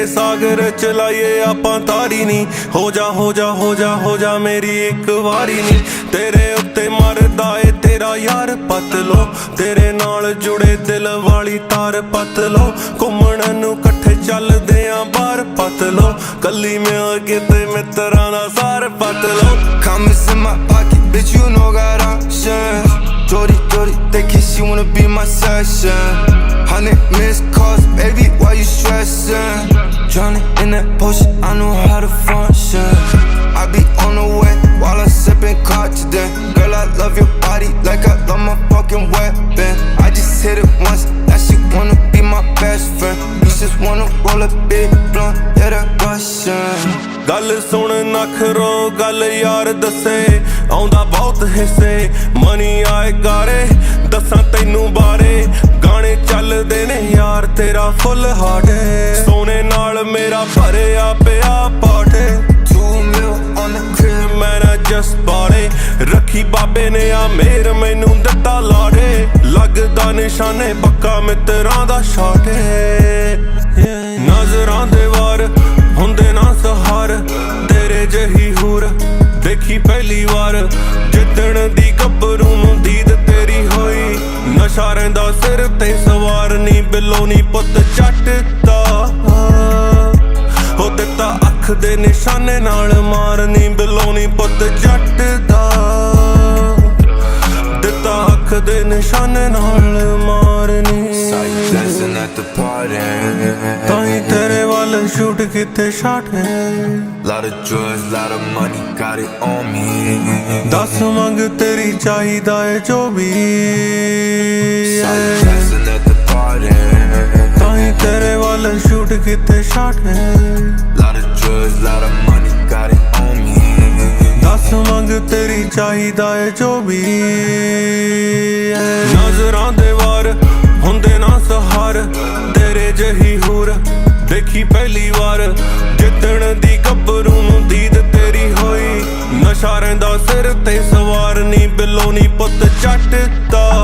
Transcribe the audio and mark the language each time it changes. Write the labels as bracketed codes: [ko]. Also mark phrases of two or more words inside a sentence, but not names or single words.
[pa] ਸਾਗਰ ਚ ਲਾਈਏ ਆਪਾਂ ਤਾਰੀ ਨੀ ਹੋ ਜਾ ਹੋ ਜਾ ਹੋ ਜਾ ਹੋ ਜਾ ਮੇਰੀ ਇੱਕ ਵਾਰੀ ਨੀ ਤੇਰੇ ਉੱਤੇ ਮਰਦਾ ਏ ਤੇਰਾ ਯਾਰ ਪਤ ਲੋ ਤੇਰੇ ਨਾਲ ਜੁੜੇ ਦਿਲ ਵਾਲੀ ਤਾਰ ਪਤ ਲੋ ਘੁੰਮਣ ਨੂੰ ਇਕੱਠੇ ਚੱਲਦੇ ਆਂ ਬਾਹਰ ਪਤ ਲੋ ਕੱਲੀ ਮਿਲ ਕੇ ਤੇ ਮਿੱਤਰਾਂ ਦਾ ਸਾਰ ਪਤ ਲੋ [en] Comments in my pocket, bitch, you know got options. Jody, they kiss, she wanna be my session. 100 missed calls, baby, why you stressing? Drowning in that potion, I know how to function. I be on the way while I'm sipping today. Girl, I love your body like I love my fucking weapon. I just hit it once, now she wanna be my best friend. You just wanna roll a big blunt, yeah, that Russian. [pa] ਗੱਲ ਸੁਣ ਨਖਰੋ ਗੱਲ ਯਾਰ ਦੱਸੇ ਆਉਂਦਾ ਬਹੁਤ ਹਿੱਸੇ ਮਨੀ ਆਏ ਗਾਰੇ ਦੱਸਾਂ ਤੈਨੂੰ ਬਾਰੇ ਗਾਣੇ ਚੱਲਦੇ ਨੇ ਯਾਰ ਤੇਰਾ ਫੁੱਲ ਹਾਡੇ ਸੋਨੇ ਨਾਲ ਮੇਰਾ ਭਰਿਆ ਪਿਆ ਪਾਠੇ [en] 2 mil on the crib man I just bought it [pa] ਰੱਖੀ ਬਾਬੇ ਨੇ ਆ ਮੇਰ ਮੈਨੂੰ ਦਿੱਤਾ ਲਾੜੇ ਲੱਗਦਾ ਨਿਸ਼ਾਨੇ ਪੱਕਾ ਮਿੱਤਰਾਂ ਦਾ ਸ਼ਾਟੇ ਨਜ਼ਰਾਂ ਦੇ ਵਾਰ ਹੁੰਦੇ ਨਾ ਸਹਾਰ ਤੇਰੇ ਜਹੀ ਹੂਰ ਦੇਖੀ ਪਹਿਲੀ ਵਾਰ ਜਿੱਦਣ ਦੀ ਗੱਭਰੂ ਨੂੰ ਦੀਦ ਤੇਰੀ ਹੋਈ ਨਸ਼ਾ ਰਹਿੰਦਾ ਸਿਰ ਤੇ ਸਵਾਰ ਨੀ ਬਿੱਲੋ ਨੀ ਪੁੱਤ ਚੱਟਦਾ ਹੋ ਦਿੱਤਾ ਅੱਖ ਦੇ ਨਿਸ਼ਾਨੇ ਨਾਲ ਮਾਰਨੀ ਬਿੱਲੋ ਨੀ ਪੁੱਤ ਜੱਟਦਾ ਦਿੱਤਾ ਅੱਖ ਦੇ ਨਿਸ਼ਾਨੇ ਨਾਲ ਮਾਰਨੀ [en] dancing at the party [pa] ਤਾਈ ਤੇਰੇ ਵੱਲ ਸ਼ੂਟ ਕੀਤੇ ਸ਼ਾਟ [en] lot of drugs, lot of money, got it on me [pa] ਦੱਸ ਮੰਗ ਤੇਰੀ ਚਾਹੀਦਾ ਏ ਜੋ ਵੀ [en] dancing at the party [pa] ਤਾਈ ਤੇਰੇ ਵੱਲ ਸ਼ੂਟ ਕੀਤੇ ਸ਼ਾਟ [en] lot of good, lot of money, got it on me. [pa] ਦੱਸ ਮੰਗ ਤੇਰੀ ਚਾਹੀਦਾ ਏ ਜੋ ਵੀ ਨਜ਼ਰਾਂ ਦੇ ਵਾਰ ਹੁੰਦੇ ਨਾ ਸਹਾਰ ਤੇਰੇ ਜਹੀ ਹੂਰ ਦੇਖੀ ਪਹਿਲੀ ਵਾਰ ਜਿੱਦਣ ਦੀ ਗੱਭਰੂ ਨੂੰ ਦੀਦ ਤੇਰੀ ਹੋਈ ਨਸ਼ਾ ਰਹਿੰਦਾ ਸਿਰ ਤੇ ਸਵਾਰ ਨੀ ਬਿੱਲੋ ਨੀ ਪੁੱਤ ਚੱਟਦਾ